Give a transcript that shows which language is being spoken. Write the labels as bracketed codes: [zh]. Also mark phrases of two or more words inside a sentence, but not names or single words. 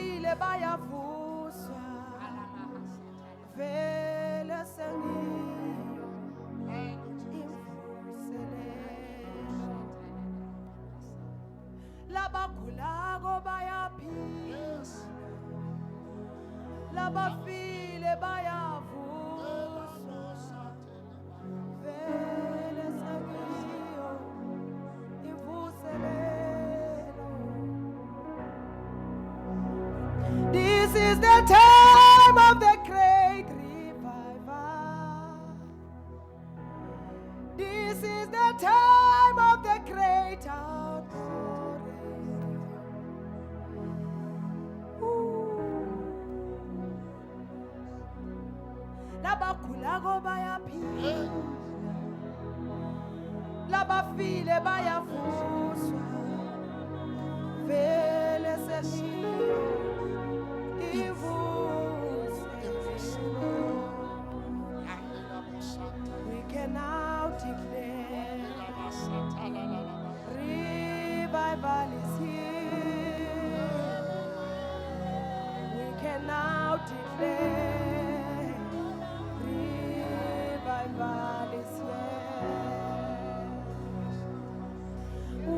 [ss] abafile bayavuswa vele sengiyo imvuselelo labagulako bayaphila labafile bayavuswa vele sengiyo imvuselelo. [en] This is the time of the great revival. This is the time of the great outpouring. [ss] Labagulako bayaphila, labafile bayavuswa, vele sengiyo [en] we can now declare revival is here. We can now declare revival is here.